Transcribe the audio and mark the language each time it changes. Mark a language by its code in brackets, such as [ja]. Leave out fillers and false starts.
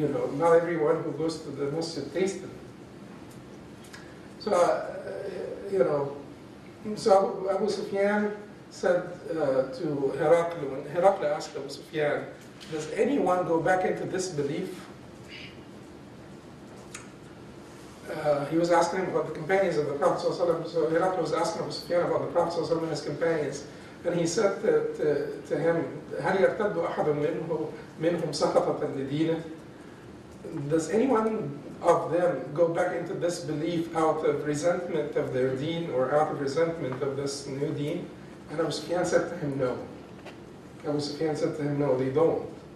[en] You know, not everyone who goes to the Masjid tasted it. So, you know, so Abu Sufyan said to Herakl, when Herakl asked Abu Sufyan, does anyone go back into this belief? He was asking him about the companions of the Prophet ﷺ. So Herakl was asking Abu Sufyan about the Prophet ﷺ and his companions. And he said to him, [ar] هَلْ يَرْتَدُّ أَحَدٌ مِنْهُمْ سَخَطَةً لِدِينَةً. [en] Does anyone of them go back into this belief out of resentment of their deen or out of resentment of this new deen? And Abu Sufyan said to him, no. Abu Sufyan said to him, no, they don't.